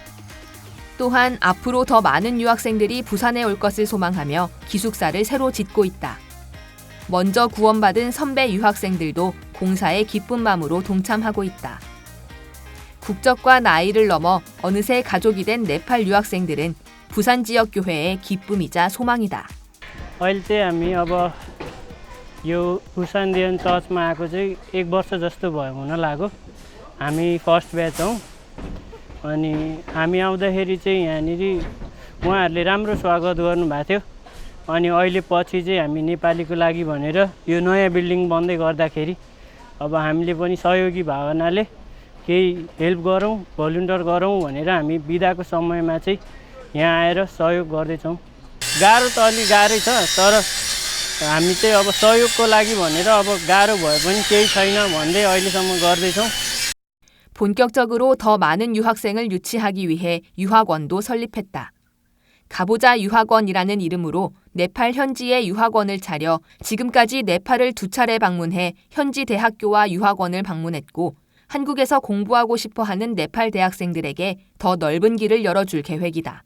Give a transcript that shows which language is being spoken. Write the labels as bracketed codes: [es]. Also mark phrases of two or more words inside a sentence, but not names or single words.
[ko] 또한 앞으로 더 많은 유학생들이 부산에 올 것을 소망하며 기숙사를 새로 짓고 있다. 먼저 구원받은 선배 유학생들도 공사에 기쁜 마음으로 동참하고 있다. 국적과 나이를 넘어 어느새 가족이 된 네팔 유학생들은 부산 지역 교회의 기쁨이자 소망이다. [ne] अहिले चाहिँ हामी अब यो बुसान देन चर्चमा आएको चाहिँ 1 वर्ष जस्तो भयो हुन लाग्यो। हामी [en] first batch [ne] हौँ अनि हामी आउँदाखेरि चाहिँ यहाँनिर उहाँहरूले राम्रो स्वागत गर्नुभएको थियो। अनि अहिले पछि चाहिँ हामी नेपालीको लागि भनेर यो नयाँ बिल्डिङ बन्दै गर्दाखेरि अब हामीले पनि सहयोगी भावनाले केही हेल्प गरौँ, भोलिन्टियर गरौँ भनेर हामी बिदाको समयमा चाहिँ यहाँ आएर सहयोग गर्दैछौँ। गाह्रो त अलि गाह्रै छ, तर हामी चाहिँ अब सहयोगको लागि भनेर अब गाह्रो भए पनि केही छैन भन्दै अहिलेसम्म गर्दैछौँ। [ko] 본격적으로 더 많은 유학생을 유치하기 위해 유학원도 설립했다. 가보자 유학원이라는 이름으로 네팔 현지의 유학원을 차려 지금까지 네팔을 2차례 방문해 현지 대학교와 유학원을 방문했고 한국에서 공부하고 싶어하는 네팔 대학생들에게 더 넓은 길을 열어줄 계획이다.